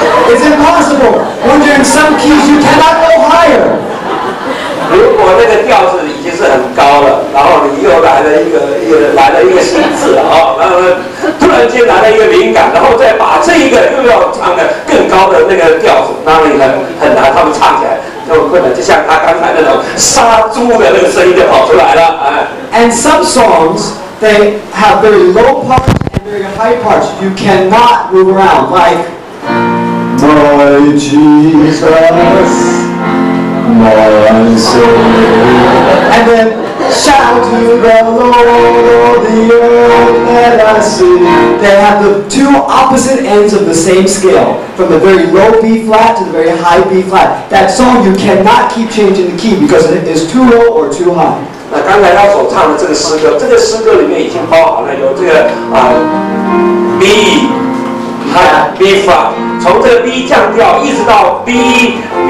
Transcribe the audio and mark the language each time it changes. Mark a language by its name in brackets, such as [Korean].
[English] It's impossible. When you're in some keys, you cannot go higher. [Chinese] 如果那个调子已经是很高了，然后你又来了一个新字啊，然后呢，突然间来了一个灵感，然后再把这一个又要唱的更高的那个调子，那你很难，他们唱起来就困难，就像他刚才那种杀猪的那个声音就跑出来了，哎。 [English] And some songs they have very low parts and very high parts. You cannot move around like My Jesus. My Savior. And then shout to the Lord, all the earth let us sing. They have the two opposite ends of the same scale, from the very low B flat to the very high B flat. That song you cannot keep changing the key because it is too low or too high. [Chinese] 那刚才他所唱的这个诗歌，这个诗歌里面已经包含了有这个B。 B flat， 从这个 B 降调一直到 B